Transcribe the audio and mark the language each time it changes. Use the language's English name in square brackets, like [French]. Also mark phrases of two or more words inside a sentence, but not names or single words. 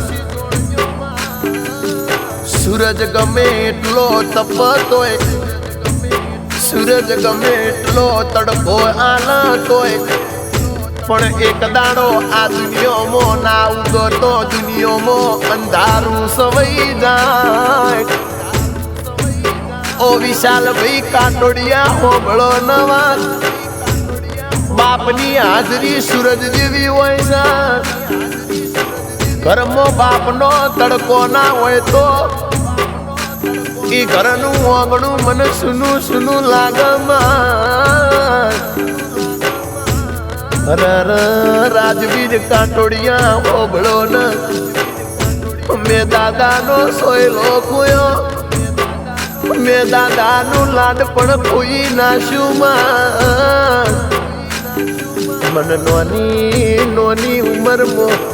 [Gujarati] સૂરજ ગમે એટલો તપતોય સૂરજ ગમે એટલો તડકો આલતોય પણ એક દાડો આ દુનિયા મો ના ઉગતો દુનિયા મો અંધારૂ સવઈ જાય ઓ વિશાલ ભાઈ કાટોડિયા હોબળો નવા બાપની હાજરી સૂરજ જેવી હોય સા ઘરમો બાપનો તડકો ના હોય તો ઈ ઘરનુ આંગણુ મન સુનુ સુનુ લાગમા રર રાજવીર કાટોડિયા હોબળો ન મે દાદા નો સોયલો ખોયો મે દાદા નુ લાડ પણ કોઈ નાશુ માં મન નોની નોની ઉમર મો